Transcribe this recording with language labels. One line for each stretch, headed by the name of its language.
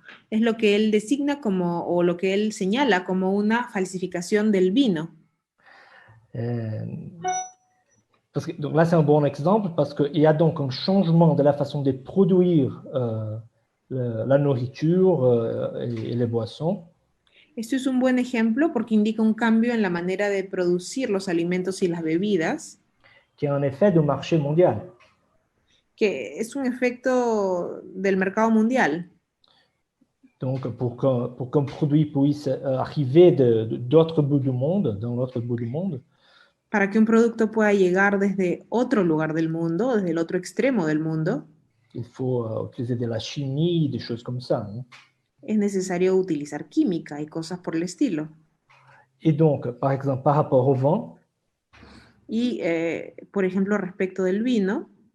Spanish: Es lo que él designa como, o lo que él señala como una falsificación del vino.
French: Donc là, c'est un bon exemple parce qu'il y a donc un changement de la façon de produire la nourriture et les boissons.
Spanish: Esto es un buen ejemplo porque indica un cambio en la manera de producir los alimentos y las bebidas,
French: Qui est un effet du marché mondial.
Spanish: que es un efecto del mercado mundial.
French: Donc, pour qu'un produit puisse arriver d'autres bouts du monde, dans l'autre bout du monde,
Spanish: Para que un producto pueda llegar desde otro lugar del mundo, desde el otro extremo del mundo,
French: il faut utiliser de la chimie, des choses comme ça. Hein.
Spanish: es necesario utilizar química y cosas por el estilo.
French: Et donc, par exemple, par rapport au vin,
Spanish: Y, por ejemplo, respecto del vino,